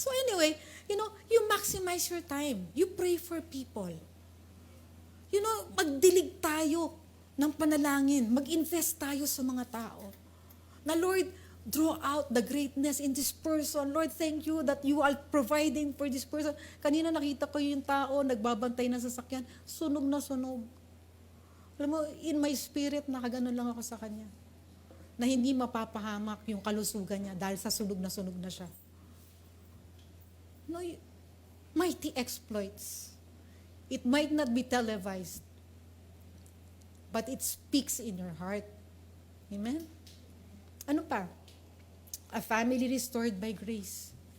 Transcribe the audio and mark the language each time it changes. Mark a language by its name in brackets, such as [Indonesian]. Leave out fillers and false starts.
[English] So anyway, you maximize your time. You pray for people. [Filipino] Magdilig tayo ng panalangin. Mag-invest tayo sa mga tao. [English] Na Lord, draw out the greatness in this person. Lord, thank you that you are providing for this person. [Filipino] Kanina nakita ko yung tao, nagbabantay ng sasakyan, sunog na sunog. Alam mo, [English] in my spirit, [Filipino] nakaganon lang ako sa kanya. Na hindi mapapahamak yung kalusugan niya dahil sa sunog na siya. [English] Mighty exploits. It might not be televised, but it speaks in your heart. Amen? [Filipino] Ano pa? [English] A family restored by grace.